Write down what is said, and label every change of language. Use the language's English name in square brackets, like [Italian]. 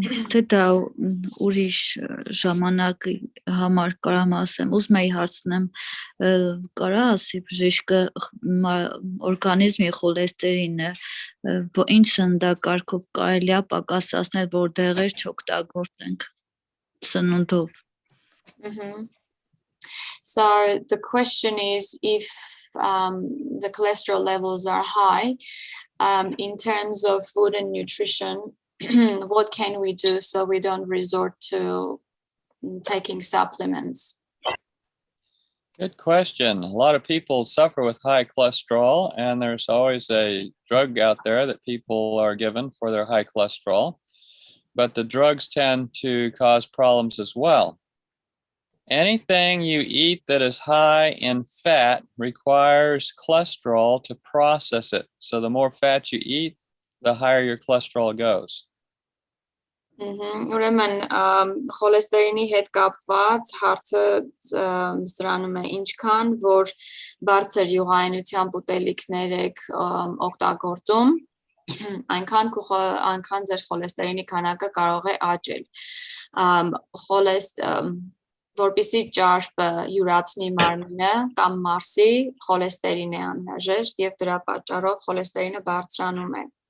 [Armenian] Թե դա ուրիշ ժամանակ համար կարամ ասեմ, ուզում էի հարցնեմ, կարա ասի բժիշկը օրգանիզմի խոլեստերինը ինչ սննդակարգով կարելի է պակասացնել, որ դեղեր չօգտագործենք սնունդով։ [English] So the question is if the cholesterol levels are high in terms of food and nutrition, what can we do so we don't resort to taking supplements? Good question. A lot of people suffer with high cholesterol, and there's always a drug out there that people are given for their high cholesterol, but the drugs tend to cause problems as well. Anything you eat that is high in fat requires cholesterol to process it. So the more fat you eat, the higher your cholesterol goes. [Armenian] Ուրեմն խոլեստերինի հետ կապված հարցը սրանում է ինչքան որ բարձր յուղայնությամբ ուտելիքներ եք օգտագործում, այնքան ձեր խոլեստերինի քանակը կարող է աճել։ Որպեսզի ճարպը յուրացնի մարմինը կամ մարսի, խոլեստերին է անհրաժեշտ եւ դրա պատճառով խոլեստերինը բարձրանում է։